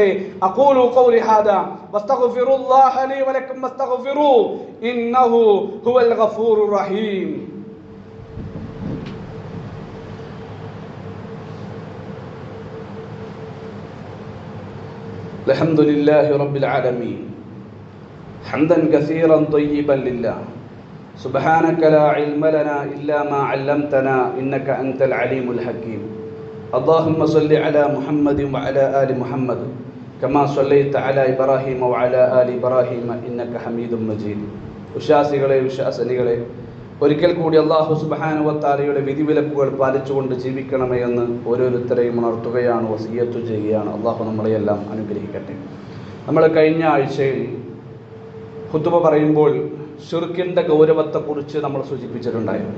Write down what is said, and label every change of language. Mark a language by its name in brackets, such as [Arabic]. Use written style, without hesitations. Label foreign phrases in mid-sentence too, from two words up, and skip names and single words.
[Arabic] أقول قولي هذا وأستغفر الله لي ولكم واستغفروا إنه هو الغفور الرحيم. الحمد لله رب العالمين حمدا كثيرا طيبا لله سبحانك لا علم لنا إلا ما علمتنا إنك أنت العليم الحكيم. اللهم صل على محمد وعلى آل محمد كما صليت على إبراهيم وعلى آل إبراهيم إنك حميد مجيد. [Malayalam] വിശ്വാസികളെ വിശ്വാസിനികളെ, ഒരിക്കൽ കൂടി അല്ലാഹു [Arabic] سبحانه وتعالى [Malayalam] വിധിവിലക്കുകൾ പാലിച്ചുകൊണ്ട് ജീവിക്കണമേ എന്ന് ഓരോരുത്തരെയും ഉണർത്തുകയാണ്, വസിയ്യത്ത് ചെയ്യുകയാണ്. അല്ലാഹു നമ്മളെയെല്ലാം അനുഗ്രഹിക്കട്ടെ. നമ്മൾ കഴിഞ്ഞ ആഴ്ചയിൽ ഖുതുബ പറയുമ്പോൾ ശിർക്കിന്റെ ഗൗരവത്തെക്കുറിച്ച് നമ്മൾ സൂചിപ്പിച്ചിട്ടുണ്ടായിരുന്നു.